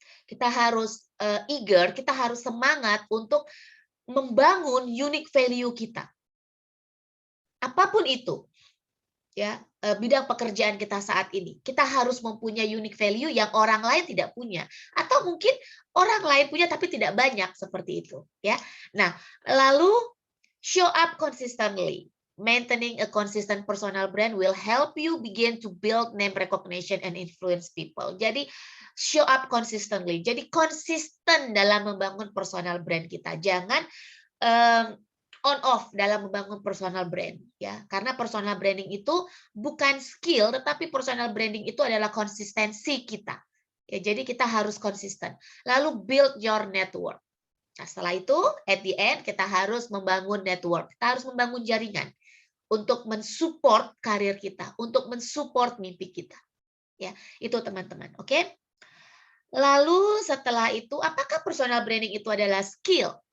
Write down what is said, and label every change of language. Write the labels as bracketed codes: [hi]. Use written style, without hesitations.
[id] Kita harus eager, kita harus semangat untuk membangun unique value kita. Apapun itu, ya bidang pekerjaan kita saat ini, kita harus mempunyai unique value yang orang lain tidak punya, atau mungkin orang lain punya tapi tidak banyak seperti itu, ya. Nah, lalu [en] show up consistently. Maintaining a consistent personal brand will help you begin to build name recognition and influence people. [id] Jadi [en] show up consistently. [id] Jadi konsisten dalam membangun personal brand kita. Jangan on off dalam membangun personal brand ya, karena personal branding itu bukan skill, tetapi personal branding itu adalah konsistensi kita ya. Jadi kita harus konsisten. Lalu [en] build your network. [id] Nah, setelah itu [en] at the end [id] kita harus membangun network, kita harus membangun jaringan untuk mensupport karir kita, untuk mensupport mimpi kita ya. Itu teman-teman, oke. Lalu setelah itu, apakah personal branding itu adalah skill?